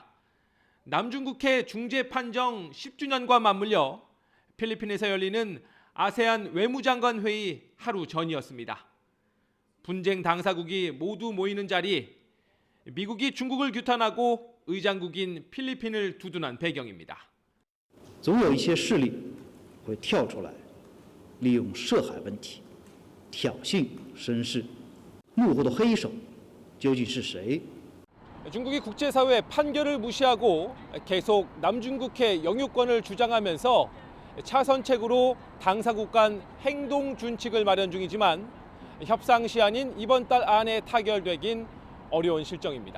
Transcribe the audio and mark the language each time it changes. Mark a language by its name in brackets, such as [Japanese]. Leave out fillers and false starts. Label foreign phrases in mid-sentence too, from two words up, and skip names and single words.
[Korean] 남중국해 중재 판정 10주년과 맞물려 필리핀에서 열리는 아세안 외무장관 회의 하루 전이었습니다. 분쟁 당사국이 모두 모이는 자리, 미국이 중국을 규탄하고 의장국인 필리핀을 두둔한 배경입니다. [Chinese] 总有一些势力会跳出来，利用涉海问题挑衅声势，幕后的黑手究竟是谁？ [Korean] 중국이 국제사회 판결을 무시하고 계속 남중국해 영유권을 주장하면서 차선책으로 당사국 간 행동 준칙을 마련 중이지만 협상 시한인 이번 달 안에 타결되긴 어려운 실정입니다.